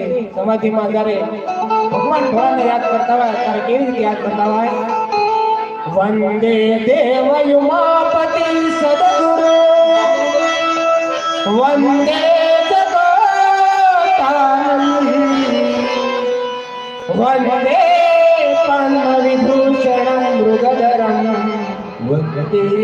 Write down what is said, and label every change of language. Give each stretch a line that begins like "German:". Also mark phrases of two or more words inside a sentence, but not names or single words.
Gujarati: સમાધિમાં જ્યારે ભગવાન ભોળાને યાદ કરતા હોય ત્યારે કેવી રીતે યાદ કરતા હોય
Sanskrit: वंदे देव उमापति सद्गुरु वंदे जगतानंद वंदे पद्मविभूषणं मृगधरं वंदे